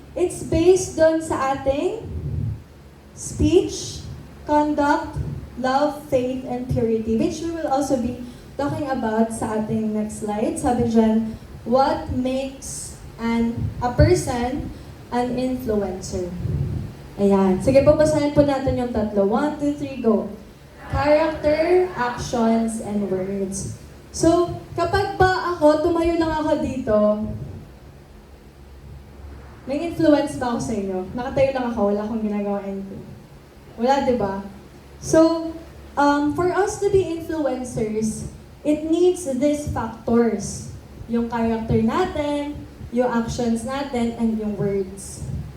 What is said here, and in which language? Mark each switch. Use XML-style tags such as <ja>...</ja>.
<en>It's based</en> <tl>doon sa ating</tl> <en>speech, conduct, love, faith, and purity, which we will also be talking about</en> <tl>sa ating</tl> <en>next slide.</en> <tl>Sabi dyan,</tl> <en>what makes a person an influencer? Ayan.</en> <tl>Sige po, basahin po natin yung tatlo. 1, 2, 3, go.</tl> <en>Character, actions, and words.</en> <tl>So, kapag ba tumayo lang ako dito, may influence ba ako sa inyo? Nakatayo lang ako, wala akong ginagawa anything. Wala, di ba?</tl> <en>So, for us to be influencers, it needs these factors.</en> <tl>Yung character natin, yung actions natin, and yung words.</tl>